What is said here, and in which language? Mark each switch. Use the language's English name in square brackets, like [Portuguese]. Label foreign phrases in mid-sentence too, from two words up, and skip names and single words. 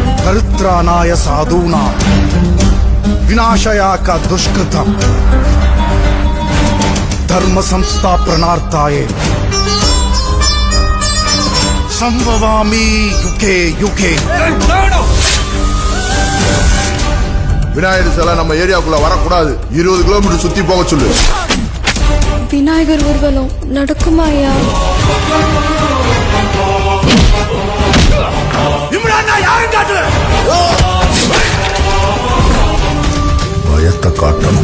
[Sanskrit] परित्राणाय साधूनां विनाशाय का दुष्कृतम धर्म संस्थापनार्थाय संभवामि युगे युगे. [Tamil] விநாயகர் சிலை நம்ம ஏரியாக்குள்ள வரக்கூடாது. 20 கிலோமீட்டர் சுத்தி போக சொல்லு. விநாயகர் ஊர்வலம் நடக்குமா ஐயா? பயத்தை காட்டணும்.